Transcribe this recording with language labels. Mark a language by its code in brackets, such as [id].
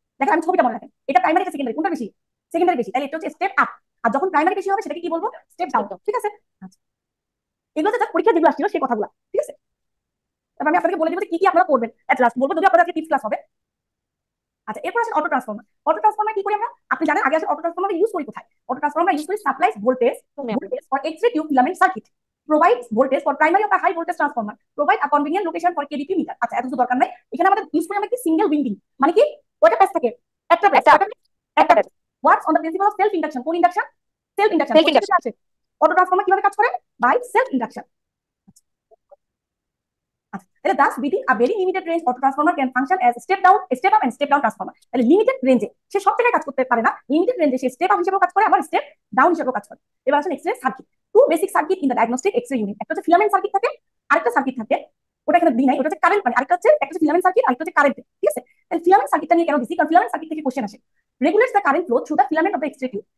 [bn] দেখেন আমি ছবিটা মনে রাখেন, এটা প্রাইমারি এটা সেকেন্ডারি, কোনটা বেশি? সেকেন্ডারি বেশি। তাহলে এটা হচ্ছে স্টেপ আপ। আর যখন প্রাইমারি বেশি হবে সেটাকে কি বলবো? স্টেপ ডাউন, ঠিক আছে? আচ্ছা, এগুলো জাস্ট পরীক্ষা যেগুলো আসছিল সেই কথাগুলো, ঠিক আছে? তারপর আমি আপনাদেরকে বলে দিব কি কি আপনারা করবেন এট লাস্ট, বলবো যদি আপনাদের টিপস ক্লাস হবে। আচ্ছা, এরপর আসেন অটো ট্রান্সফরমার। অটো ট্রান্সফরমার কি করি আমরা? আপনি জানেন আগে আসলে অটো ট্রান্সফরমার ইউজ করি কোথায়? অটো ট্রান্সফরমার ইউজ করি [en] Supplies voltage for X-ray tube filament circuit, provides voltage for primary of a high voltage transformer, provide a convenient location for KDP meter. [bn] আচ্ছা, এত কিছু দরকার নাই। এখানে আমাদের ইউজ করি আমরা কি সিঙ্গেল উইন্ডিং, মানে কি ওটা প্যাচ থাকে, একটা প্যাচ, একটা প্যাচ। [en] Works on the principle of self induction. [bn] কোন ইন্ডাকশন? Self induction. আছে অটো ট্রান্সফরমার কিভাবে কাজ করে? By self induction. তাহলে [en] thus within a very limited range auto transformer can function as step down, step up and step down transformer. [bn] তাহলে limited রেঞ্জে সে সব জায়গায় কাজ করতে পারে না, লিমিটেড রেঞ্জে সে স্টেপ আপ হিসেবেও কাজ করে, আবার স্টেপ ডাউন হিসেবেও কাজ করে। এবার আসেন X-ray circuit. [en] Two basic circuit in the diagnostic X-ray unit. [bn] একটা হচ্ছে ফিলামেন্ট সার্কিট থাকে, আরেকটা সার্কিট থাকে ওটা এখানে দিই নাই, ওটা হচ্ছে কারেন্ট, মানে আরেকটা হচ্ছে একটা হচ্ছে ফিলামেন্ট সার্কিট, আরেকটা হচ্ছে কারেন্ট, ঠিক আছে? তাহলে ফিলামেন্ট সার্কিটটা নিয়ে কেন দিছি? কারণ ফিলামেন্ট সার্কিট থেকে কোশ্চেন আসে। [en] Regulates the current flow through the filament of the X-ray tube.